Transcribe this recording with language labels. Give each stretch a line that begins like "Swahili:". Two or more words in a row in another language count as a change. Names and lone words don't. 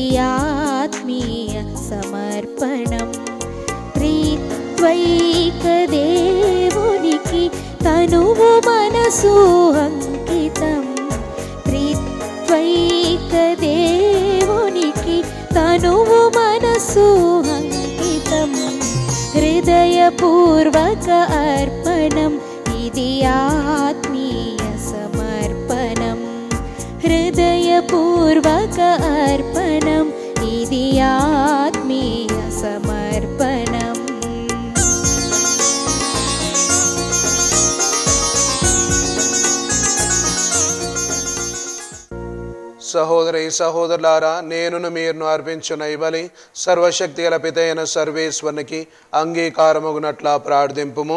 Sanskrit: आत्मीय समर्पणम् त्रित्वैक
Telugu: దేవునికి తనువు మనసు అంకితం
Sanskrit: त्रित्वैक
Telugu: దేవునికి తనువు మనసు అంకితం
Sanskrit: हृदयपूर्वक अर्पणम् इति आत्मीय समर्पणम् हृदयपूर्वक अर्पणम् इति आत्मीय समर्पणम्
Telugu: సహోదరి సహోదరులారా, నేనును మీరును అర్పించిన ఈ బలి సర్వశక్తి గల పితైన సర్వేశ్వరునికి అంగీకారమగునట్లా ప్రార్థింపుము.